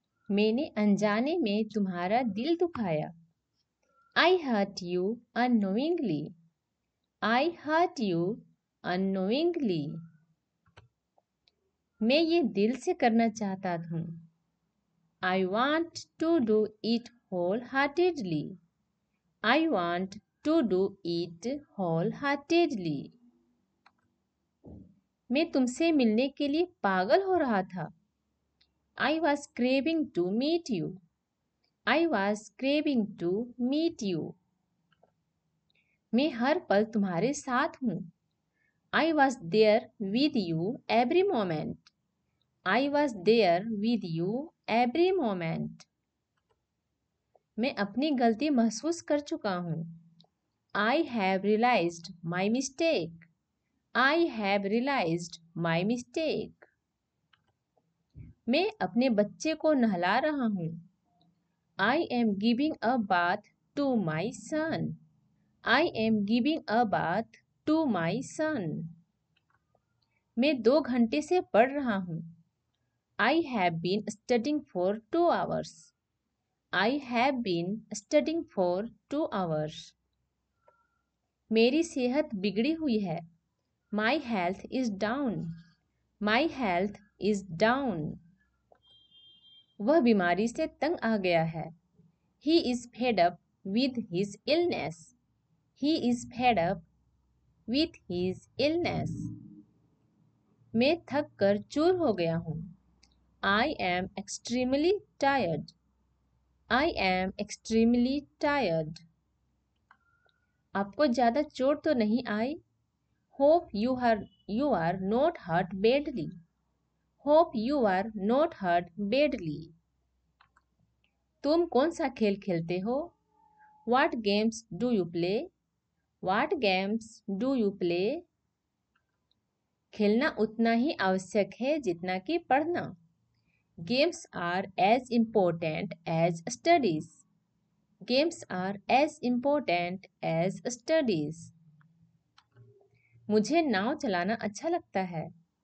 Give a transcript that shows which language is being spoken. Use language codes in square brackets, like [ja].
[hi] मैंने अनजाने में तुम्हारा दिल दुखाया। [en] I hurt you unknowingly. I hurt you unknowingly. [hi] मैं ये दिल से करना चाहता हूँ। [en] I want to do it wholeheartedly. I want to do it wholeheartedly. [hi] मैं तुमसे मिलने के लिए पागल हो रहा था। [en] I was craving to meet you. I was craving to meet you. [hi] मैं हर पल तुम्हारे साथ हूँ। [en] I was there with you every moment. I was there with you every moment. [hi] मैं अपनी गलती महसूस कर चुका हूँ। [en] I have realized my mistake. I have realized my mistake. [hi] मैं अपने बच्चे को नहला रहा हूँ। [en] I am giving a bath to my son. I am giving a bath to my son. [hi] मैं 2 घंटे से पढ़ रहा हूँ। [en] I have been studying for 2 hours. I have been studying for 2 hours. [hi] मेरी सेहत बिगड़ी हुई है। [en] My health is down. My health is down. [hi] वह बीमारी से तंग आ गया है। [en] He is fed up with his illness. He is fed up with his illness. [hi] मैं थक कर चूर हो गया हूँ। [en] I am extremely tired. I am extremely tired. [hi] आपको ज़्यादा चोट तो नहीं आई? [en] Hope you are not hurt badly. Hope you are not hurt badly. [hi] तुम कौन सा खेल खेलते हो? [en] What games do you play? What games do you play? [hi] खेलना उतना ही आवश्यक है जितना कि पढ़ना। [en] Games are as important as studies. Games are as important as studies. [hi] मुझे नाव चलाना अच्छा लगता है।